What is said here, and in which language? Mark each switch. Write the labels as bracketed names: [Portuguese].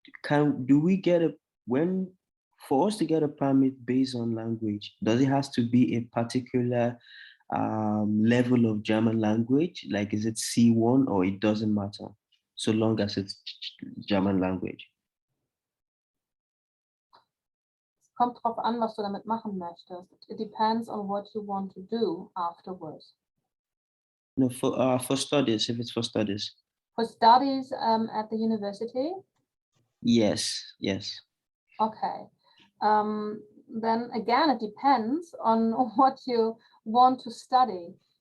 [English] Do we get for us to get a permit based on language, does it has to be a particular level of German language? Like, is it C1 or it doesn't matter so long as it's German language? [German] Kommt drauf an, was du damit machen möchtest. [English] It depends on what you want to do afterwards. No, for studies, if it's for studies. For studies at the university? Yes, yes. Okay. Then again, it depends on what you want to study.